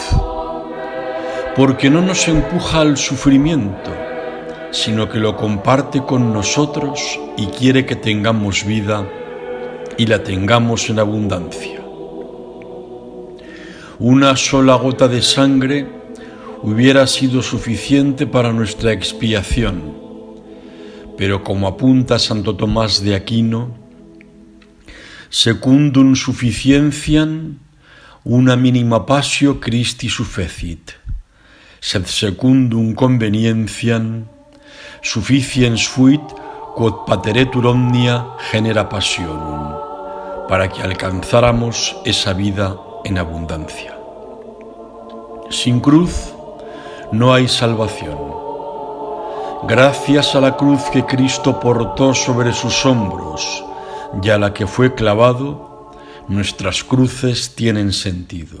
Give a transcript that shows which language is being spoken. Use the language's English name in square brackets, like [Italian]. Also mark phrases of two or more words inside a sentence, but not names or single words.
[Spanish] Porque no nos empuja al sufrimiento, sino que lo comparte con nosotros y quiere que tengamos vida y la tengamos en abundancia. Una sola gota de sangre hubiera sido suficiente para nuestra expiación, pero como apunta Santo Tomás de Aquino, [Latin] secundum sufficientiam una minima passio Christi sufficit, sed secundum convenientiam sufficiens fuit quod pateretur omnia genera passionum, [Spanish] para que alcanzáramos esa vida en abundancia. Sin cruz no hay salvación. Gracias a la cruz que Cristo portó sobre sus hombros y a la que fue clavado, nuestras cruces tienen sentido.